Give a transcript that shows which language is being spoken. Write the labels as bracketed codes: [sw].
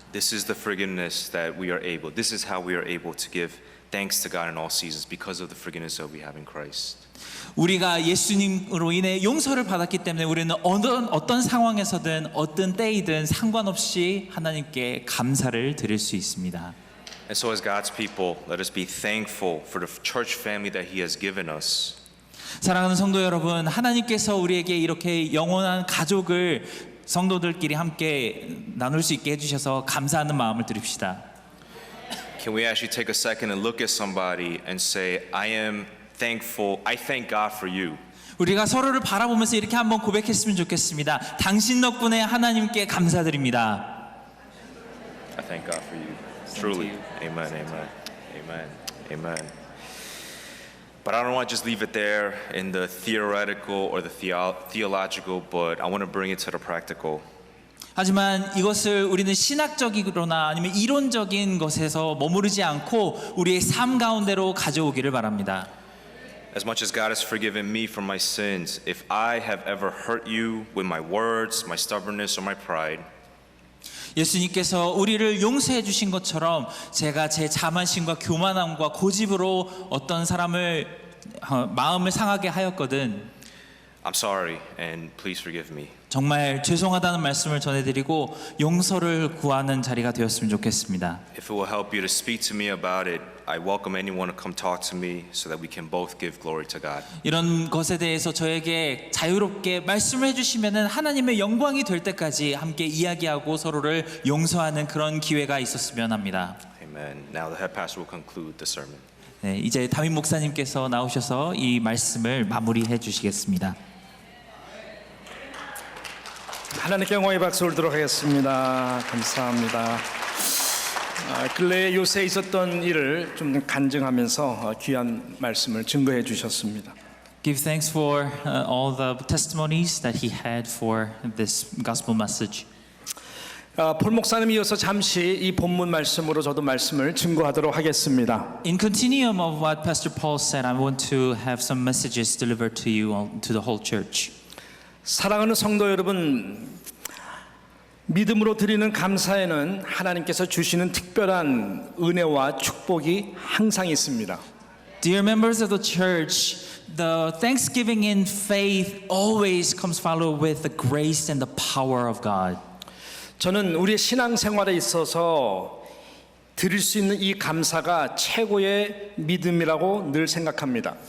[en] This is the forgiveness that we are able. This is how we are able to give thanks to God in all seasons because of the forgiveness that we have in Christ. [ko] 우리가 예수님으로 인해 용서를 받았기 때문에 우리는 어떤 상황에서든 어떤 때이든 상관없이 하나님께 감사를 드릴 수 있습니다. [en] And so as God's people, let us be thankful for the church family that He has given us. [ko] 사랑하는 성도 여러분, 하나님께서 우리에게 이렇게 영원한 가족을 성도들끼리 함께 나눌 수 있게 해주셔서 감사하는 마음을 드립시다. [en] Can we actually take a second and look at somebody and say, I am thankful, I thank God for you. [ko] 우리가 서로를 바라보면서 이렇게 한번 고백했으면 좋겠습니다. 당신 덕분에 하나님께 감사드립니다. [en] I thank God for you. Truly. Amen, amen, amen, amen. But I don't want to just leave it there in the theoretical or the theological, but I want to bring it to the practical. [ko] 하지만 이것을 우리는 신학적이거나 아니면 이론적인 것에서 머무르지 않고 우리의 삶 가운데로 가져오기를 바랍니다. [en] As much as God has forgiven me for my sins, if I have ever hurt you with my words, my stubbornness, or my pride, [ko] 예수님께서 우리를 용서해 주신 것처럼 제가 제 자만심과 교만함과 고집으로 어떤 사람을 마음을 상하게 하였거든 [en] I'm sorry and please forgive me. [ko] 정말 죄송하다는 말씀을 전해드리고 용서를 구하는 자리가 되었으면 좋겠습니다. [en] If it will help you to speak to me about it, I welcome anyone to come talk to me so that we can both give glory to God. [ko] 이런 것에 대해서 저에게 자유롭게 말씀을 해주시면은 하나님의 영광이 될 때까지 함께 이야기하고 서로를 용서하는 그런 기회가 있었으면 합니다. [en] Amen. Now the head pastor will conclude the sermon. [ko] 네, 이제 담임 목사님께서 나오셔서 이 말씀을 마무리해 주시겠습니다. 하나님께 영광의 박수를 드리도록 하겠습니다. 감사합니다. 근래에 요새 있었던 일을 좀 간증하면서 귀한 말씀을 증거해 주셨습니다. [en] Give thanks for all the testimonies that he had for this gospel message. [ko] 폴 목사님이 이어서 잠시 이 본문 말씀으로 저도 말씀을 증거하도록 하겠습니다. [en] In continuum of what Pastor Paul said, I want to have some messages delivered to you, to the whole church. [ko] 사랑하는 성도 여러분, 믿음으로 드리는 감사에는 하나님께서 주시는 특별한 은혜와 축복이 항상 있습니다. [en] Dear members of the church, the thanksgiving in faith always comes followed with the grace and the power of God. [ko] 저는 우리의 신앙생활에 있어서 드릴 수 있는 이 감사가 최고의 믿음이라고 늘 생각합니다.